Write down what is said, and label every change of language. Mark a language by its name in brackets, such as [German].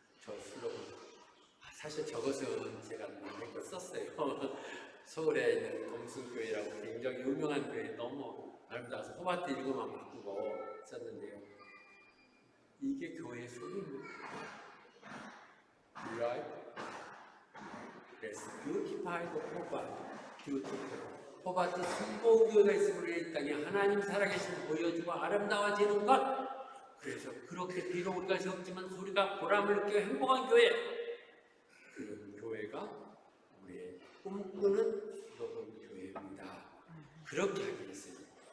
[Korean] 저 슬로건 사실 저것은 제가 많은 걸 썼어요. 서울에 있는 동순교회라고 굉장히 유명한 교회 너무 아름다워서 호바트 이거만 바꾸고 썼는데요. 이게 교회의 소리입니다. [English] Right? Let's beautify the 호바트. [Korean] 호바트 순복교회가 있으므로 이 땅에 하나님 살아계신 보여주고 아름다워지는 것. 그래서 그렇게 비록 우리가 적지만 우리가 보람을 느끼고 행복한 교회. 그런 교회가 우리의 꿈꾸는 슬로건 교회입니다. 그렇게 하겠습니다.